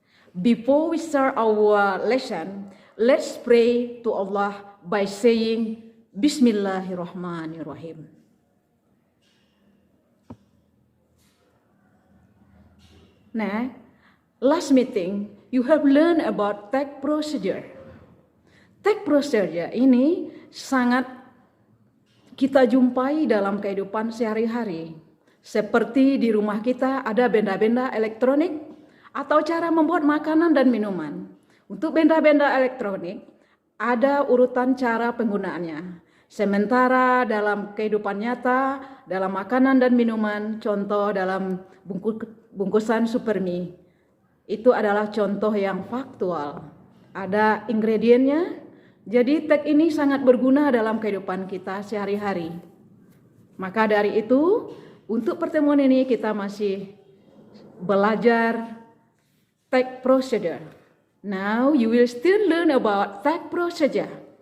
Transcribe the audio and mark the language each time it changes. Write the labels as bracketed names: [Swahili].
[English] Before we start our lesson, let's pray to Allah by saying Bismillahirrahmanirrahim. Nah, last meeting you have learned about tag procedure. [Indonesian] Tag procedure ini sangat kita jumpai dalam kehidupan sehari-hari. Seperti di rumah kita ada benda-benda elektronik atau cara membuat makanan dan minuman. Untuk benda-benda elektronik ada urutan cara penggunaannya. Sementara dalam kehidupan nyata, dalam makanan dan minuman, contoh dalam bungkusan supermi, itu adalah contoh yang faktual. Ada ingredientnya, jadi tag ini sangat berguna dalam kehidupan kita sehari-hari. Maka dari itu, untuk pertemuan ini kita masih belajar tag procedure. [English] Now you will still learn about tag procedure.